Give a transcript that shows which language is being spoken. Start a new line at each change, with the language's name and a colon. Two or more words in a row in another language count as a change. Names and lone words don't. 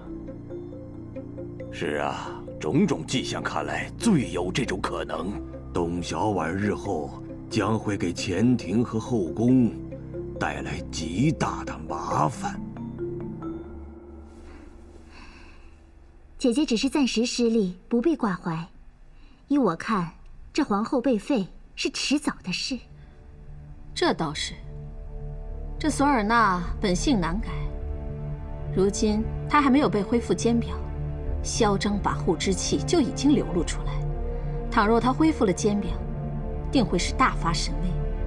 Chinese: 是啊，種種跡象看來，最有這種可能。董小宛日後將會給前庭和後宮帶來極大的麻煩。姐姐只是暫時失利，不必掛懷。依我看，这皇后被废是遲早的事。这倒是。这索尔纳本性难改，如今她还没有被恢復监表，嚣张跋扈之气就已經流露出來。倘若她恢復了監表，定會是大發神威。